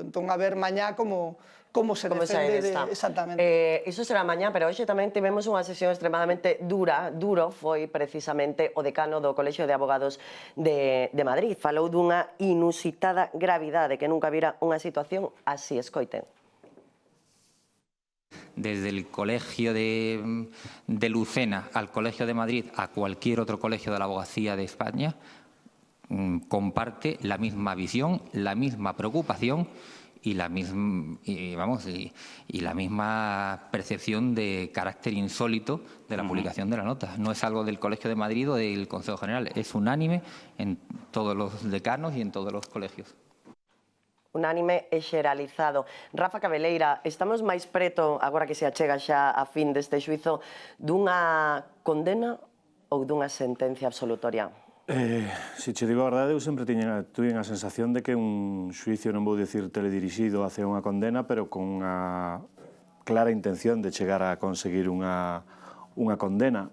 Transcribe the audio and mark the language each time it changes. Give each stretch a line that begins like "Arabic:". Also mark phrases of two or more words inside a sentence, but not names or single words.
Galician: Entón, a ver mañá como se defende exactamente. Iso será mañá, pero hoxe tamén tivemos unha sesión extremadamente duro foi precisamente o decano do Colexio de Abogados de Madrid. Falou dunha inusitada gravidade, que nunca vira unha situación así, escoiten.
Spanish: Desde el Colegio de Lucena al Colegio de Madrid a cualquier otro colegio de la abogacía de España, comparte la misma visión, la misma preocupación y la misma percepción de carácter insólito de la publicación de la nota. No es algo del Colegio de Madrid o del Consejo General, es unánime en todos los decanos y en todos los colegios.
Galician: Unánime e xeralizado. Rafa Cabeleira, estamos máis preto, agora que se achega xa a fin deste xuizo, dunha condena ou dunha sentencia absolutoria? Se che digo a verdade, eu sempre tuve a sensación de que un xuicio, non vou dicir teledirixido hacia unha condena, pero con unha clara intención de chegar a conseguir unha condena.